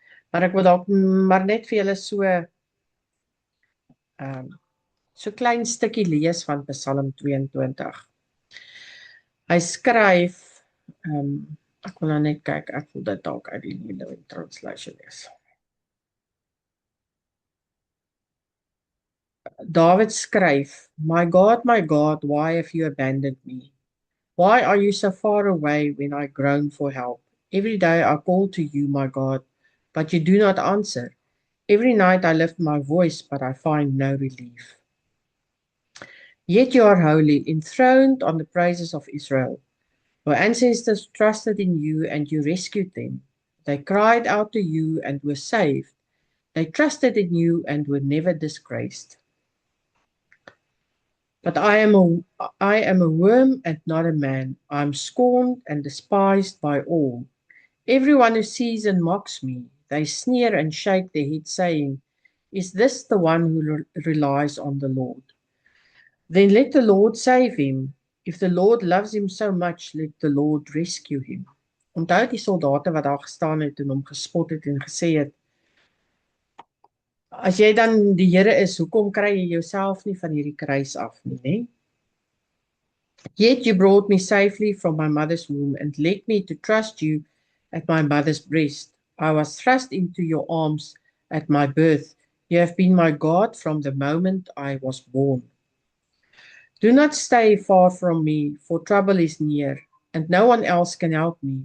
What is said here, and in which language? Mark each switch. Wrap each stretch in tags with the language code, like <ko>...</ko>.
<af>Maar ek wil dalk maar net vir julle so klein stukkie lees van Psalm 22. Hy skryf ek wil nou net kyk, ek wil dit dalk uit die New Living Translation lees. David skryf,</af> <en>my God, why have you abandoned me? Why are you so far away when I groan for help? Every day I call to you, my God, but you do not answer. Every night I lift my voice, but I find no relief. Yet you are holy, enthroned on the praises of Israel. Your ancestors trusted in you and you rescued them. They cried out to you and were saved. They trusted in you and were never disgraced. But I am a worm and not a man. I am scorned and despised by all. Everyone who sees and mocks me, they sneer and shake their heads, saying, Is this the one who relies on the Lord? Then let the Lord save him. If the Lord loves him so much, let the Lord rescue him.</en> <af>Onthou die soldate wat daar gestaan het en hom gespot het en gesê het, as jy dan die Here is, hoekom kry jy jouself nie van hierdie kruis af nie, né?</af> <en>Yet you brought me safely from my mother's womb and led me to trust you at my mother's breast. I was thrust into your arms at my birth. You have been my God from the moment I was born. Do not stay far from me, for trouble is near, and no one else can help me.</en>